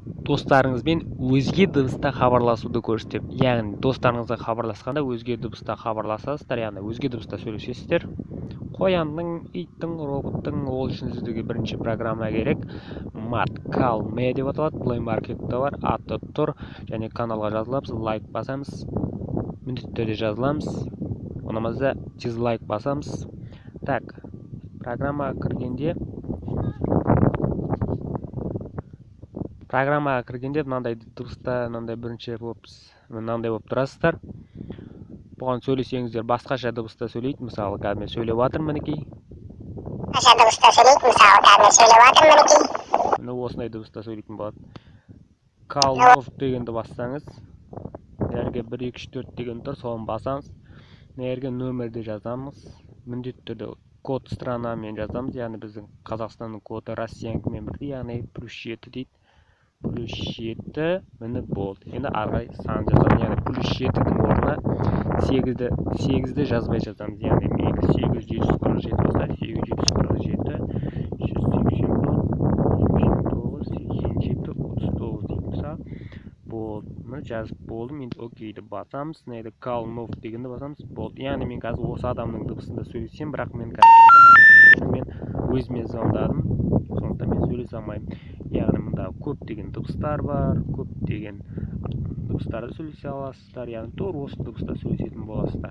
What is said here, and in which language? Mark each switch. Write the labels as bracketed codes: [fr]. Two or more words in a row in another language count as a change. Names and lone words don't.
[kk] достарыңызбен өзге дыбыста хабарласуды көрсетеді. Яғни достарыңызға хабарласқанда өзге дыбыста хабарласасыздар, яғни өзге дыбыста сөйлесесіздер. Қояндың, иттің, роботтың, ол үшін сіздерге бірінші программа керек. Call.me деп аталады. Play Market-та бар, аты тұр, және каналға жазыламыз, лайк басамыз. Міндетті түрде жазыламыз. Ұнамаса дизлайк басамыз. Так, программаға кіргенде мынандай дыбыста, мынандай бірінші мынандай болып тұрасыздар. Бұған сөйлесеңіздер басқаша дыбыста сөйлейді. Мысалы, қазір мен сөйлеп жатырмын, мінекей. Міне осындай дыбыста сөйлейтін болады. [en] Call off [kk] дегенді бассаңыз, жерге 1 2 3 4 деген тұр, соны басамыз. Жерге нөмірді жазамыз. Міндетті түрде [ru] код странамен [kk] жазамыз, яғни біздің Қазақстанның коды Россиянікімен бірдей, яғни +7 дейді. +7 міне болды. Енді арғай сан жазамыз, яғни +7-дің орнына 8-ді жазбай жазамыз, яғни 8747 болса 8747 болды. Мұны жазып болдым. Енді окейді басамыз. Неді [en] call move [kk] дегенді басамыз. Болды. Яғни мен қазір осы адамның дыбысында сөйлесем, бірақ мен өзіме звондадым. Сондықтан мен сөйлесе алмаймын. Яғни мұнда көптеген дыбыстар бар, көптеген дыбыстарды сөйлесе аласыздар. Яғни тура осы дыбыста сөйлесетін боласыздар.